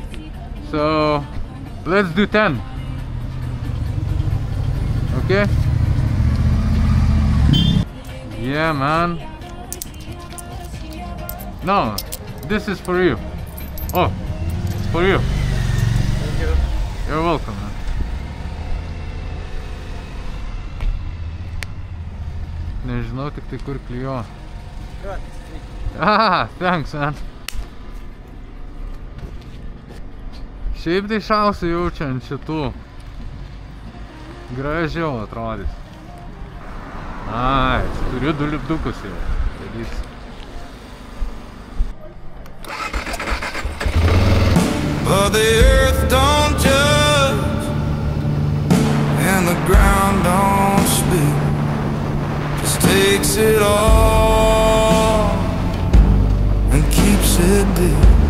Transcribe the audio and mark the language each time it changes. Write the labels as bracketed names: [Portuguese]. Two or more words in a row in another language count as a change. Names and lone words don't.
[English] So, let's do 10. Okay? Yeah, man. No, this is for you. Oh, it's for you. Thank you. You're welcome, man. [Lithuanian] Nežinau tik tai kur klijuoja. [English] Ah, thanks, man. [Lithuanian] Šiaip tai šausiu jaučia ant šitų. Gražiau atrodys. Ai, turiu 2 lipdukus jau. Darysiu. [English] But the earth don't judge and the ground don't speak, just takes it all and keeps it deep.